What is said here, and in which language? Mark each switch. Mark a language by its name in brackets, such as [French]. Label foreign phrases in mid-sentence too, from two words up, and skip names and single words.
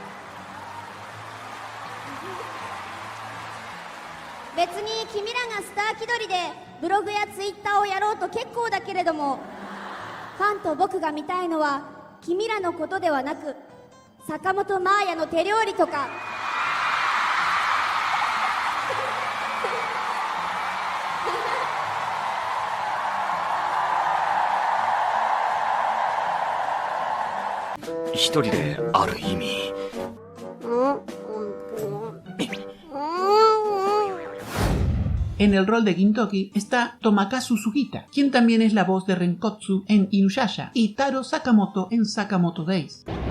[Japanese] 別に君らがスター気取りでブログやツイッターをやろうと結構だけれども、ファンと僕が見たいのは君らのことではなく、坂本真綾の手料理とか一人である意味。 [Spanish] En el rol de Gintoki está Tomakazu Sugita, quien también es la voz de Renkotsu en Inuyasha, y Taro Sakamoto en Sakamoto Days.